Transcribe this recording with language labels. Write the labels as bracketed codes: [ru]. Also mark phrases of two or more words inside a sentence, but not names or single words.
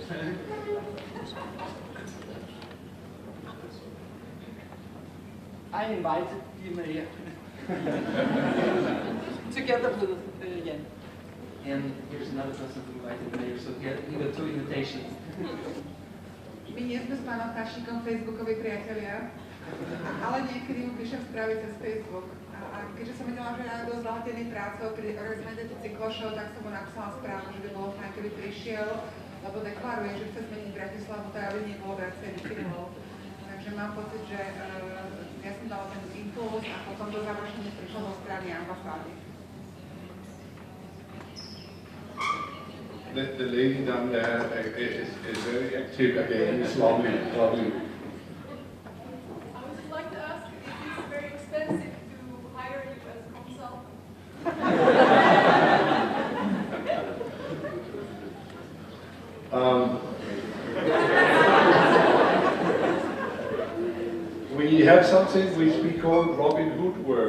[en] I invited the mayor together with Jan. And here's another person who invited the mayor, so he got 2 invitations. [sk] My nie sme s pánom Kašíkom facebookoví priatelia, ale niekedy mu píšem správy cez Facebook. A keďže som vedela, že je dosť zahltený prácou pri organizácii cyklošov, tak som mu napísala správu, že by bolo fajn, keby prišiel, lebo deklaruje, že chce zmeniť Bratislavu, tak aby nebolo viacej bicyklovov. Takže mám pocit, že ja som dala ten impuls a potom to završenie prišlo zo strany ambasády. [en] The lady down there is very active again. It's lovely, lovely. I would just like to ask if it's very expensive to hire you as a consultant. We have something which we call Robin Hood work.